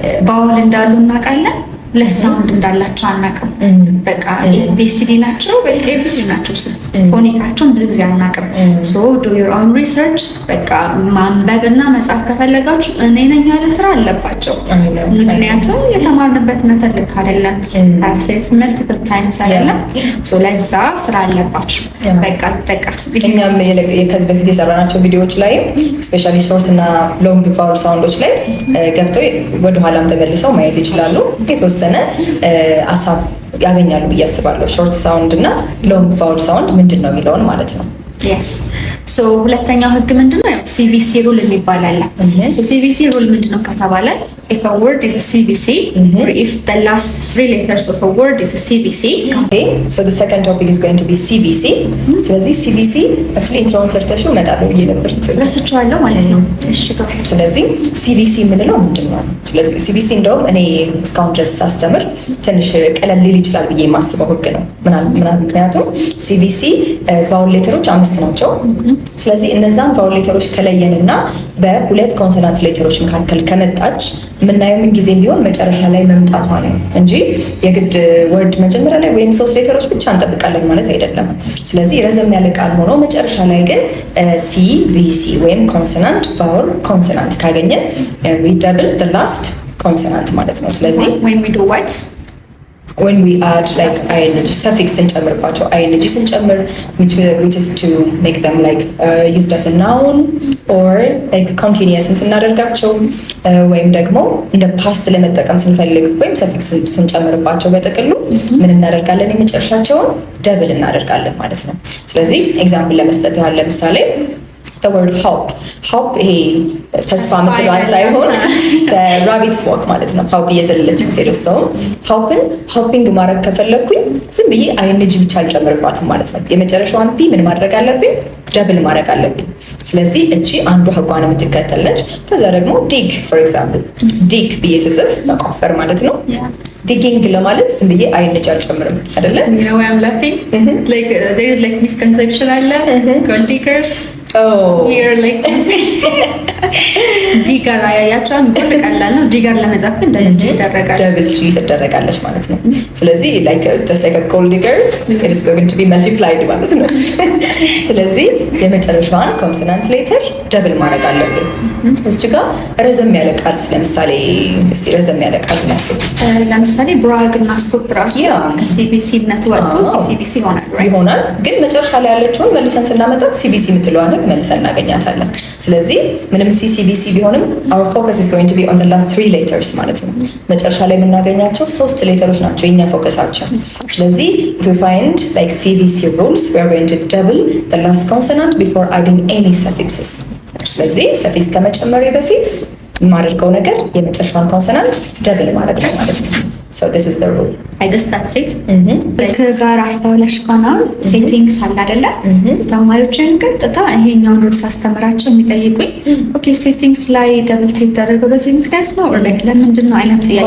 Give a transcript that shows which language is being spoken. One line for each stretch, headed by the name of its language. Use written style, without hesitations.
Amharic: vowel እንዳሉ እናውቃለን ለሳውንድ እንዳላቸው አናውቅም በቃ ኤቢሲዲ ናቸው በቃ ኤቢሲዲ ናቸው ፎኒካቸው ብዙ ጊዜ አናውቅም
English: so do your own research
Amharic: በቃ ማንበብና መጻፍ ከፈለጋችሁ እኔ ነኝ ያለ ስራ አለባቸው ምክንያቱም የተማርንበት መተር ልክ አይደለም አክሴስ መልቲፕል ታይምስ አይደለም so ለዛ ስራ አለባችሁ በቃ እኛም ከዚህ በፊት የሰራናቸው ቪዲዮዎች ላይ ስፔሻሊ ሾርት እና ሎንግ ቫውል ሳውንዶች ላይ ገብተው ወደ ኋላም ተመልሰው ማየት ይችላሉ የተወሰነ ሀሳብ ያገኛሉ ብዬ አስባለሁ ሾርት ሳውንድ እና ሎንግ ቫውል ሳውንድ ምንድነው የሚለውን ማለት ነው yes so ሁለተኛው ህግ ምንድነው? ያው CVC rule የሚባል አለ። so CVC rule ምንድነው ከተባለ
English: if a word is a CVC or if the last 3 letters of a word is a CVC. Okay, so the second topic is going to be CVC.
Amharic: ስለዚህ CVC actually ኢንትሮን ሰርተሽው እመጣለሁ ብዬ ነበር ረስቼዋለሁ ማለት ነው። እሺ ስለዚህ CVC የምንለው ምንድነው? ስለዚህ CVC እንደውም እኔ እስካሁን ድረስ ሳስተምር ትንሽ ቀለል ሊል ይችላል ብዬ የማስበው ህግ ነው። ምክንያቱም CVC ቫውል ሌተሮች 5 ናቸው። ስለዚህ እነዛን ቫውል ሌተሮች ከለየንና በሁለት ኮንሶናንት ሌተሮች መካከል ከመጣች ምናየው ምን ጊዜም ቢሆን መጨረሻ ላይ መምጣቷ ነው እንጂ የግድ ወርድ መጀመሪያ ላይ ወይም 3 ሌተሮች ብቻ እንጠብቃለን ማለት አይደለም። ስለዚህ ረዘም ያለ ቃል ሆኖ መጨረሻ ላይ ግን CVC ወይም ኮንሶናንት ቫውል ኮንሶናንት ካገኘን
English: we double the last consonant
Amharic: ማለት ነው። ስለዚህ
English: when we do what when we add like ing suffix እንጨምርባቸው ing ስንጨምር which is to make them like used as a noun or like continuous ስናደርጋቸው ወይም ደግሞ እንደ past ለመጠቀም ስንፈልግ ወይም suffix ስንጨምርባቸው
Amharic: በጥቅሉ ምን እናደርጋለን? የመጨረሻቸውን double እናደርጋለን ማለት ነው። ስለዚህ ኤግዛምፕል ለመስጠት ያህል ለምሳሌ the word hop ይሄ ተስፋ ምትሏን ሳይሆን
English: the rabbit's walk
Amharic: ማለት ነው። hop እየዘለለች ጊዜ ሰው hopping ማድረግ ከፈለኩኝ ዝም ብዬ ing ብቻ አልጨምርባትም ማለት ነው። የመጨረሻዋን ፒ ምን ማድረግ አለብኝ? ደብል ማድረግ አለብኝ። ስለዚህ እቺ አንዱ ህጓን የምትከተለች። ከዛ ደግሞ dig for example dig ብዬ ስጽፍ መቆፈር ማለት ነው። digging ለማለት ዝም ብዬ ing አልጨምርም አይደለ?
English: you know why I'm laughing like there is like misconception አለ gold diggers here like
Amharic: ዲገር አያያቻን ጎል ቀላል ነው። ዲገር ለመጻፍ እንደዚህ ይደረጋል ደብል ጂ ትደረጋለች ማለት ነው። ስለዚህ
English: like just like a gold digger it is going to be multiplied
Amharic: ማለት ነው። ስለዚህ የመጨረሻዋን ኮንሶናንት ሌተር ደብል ማድረግ አለብን። እዚህ ጋር ረዘም ያለ ቃል ለምሳሌ እስቲ ረዘም ያለ ቃል እናስብ። ለምሳሌ ብራግ እና ስቶፕ ራሱ ከሲቪሲ ነት ወጥቶ ሲቪሲ ይሆናል ግን መጨረሻ ላይ ያለችውን መልሰን ስናመጣት ሲቪሲ የምትለዋን መልሰን እናገኛታለን።
English: ስለዚህ ምንም CVC ቢሆንም our focus is going to be on the last 3 letters ማለት ነው። መጨረሻ ላይ የምናገኛቸው 3 ሌተሮች ናቸው የኛ ፎከሳችን። ስለዚህ if we find like CVC rules we are going to double the last consonant before adding any suffixes.
Amharic: ስለዚህ ሰፊክስ ከመጨመሪ በፊት የማደርገው ነገር የመጨረሻውን ኮንሶናንት ደብል ማድረግ ነው ማለት ነው።
English: so this is the rule I guess that's it
Amharic: ከጋር አስተዋለሽ ከሆነ ሴቲንግስ አለ አይደለ? ተማሪዎችን ቀጥታ ይሄኛውን ሩልስ አስተምራቸው የሚጠይቁኝ ኦኬ ሴቲንግስ ላይ ደብል ቴክ ተደረገው በዚህ ምክንያት ነው or like ለምንድን ነው አይነት ጥያቄ